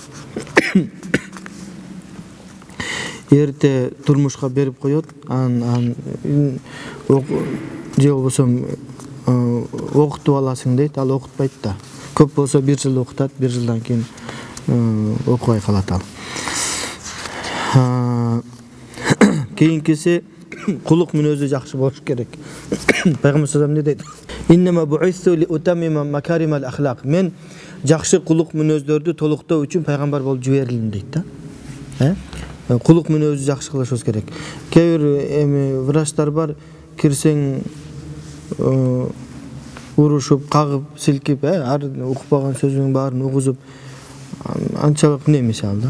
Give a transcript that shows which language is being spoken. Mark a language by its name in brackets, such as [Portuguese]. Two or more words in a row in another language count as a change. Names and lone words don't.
[Kyrgyz] Эрте турмушка берип коет, же болбосо окутуп аласың дейт, ал окутпайт да. Көп болсо 1 жыл окутат, 1 жылдан кийин окубай калат ал. Кийинкиси кулук мүнөзү жакшы болуш керек. Пайгамбар [Arabic] صلى الله عليه وسلم [Kyrgyz] не дейт? [Arabic] إنما بعثت لأتمم مكارم الأخلاق. [Kyrgyz] Мен жакшы кулук мүнөздөрдү толуктоо үчүн пайгамбар болуп жиберилдим дейт да. Кулук мүнөзү жакшы кылышыбыз керек. Кээ бир врачтар бар, кирсең урушуп, кагып, силкип, ар укпаган сөзүнүн баарын угузуп, анчалык не мисал да.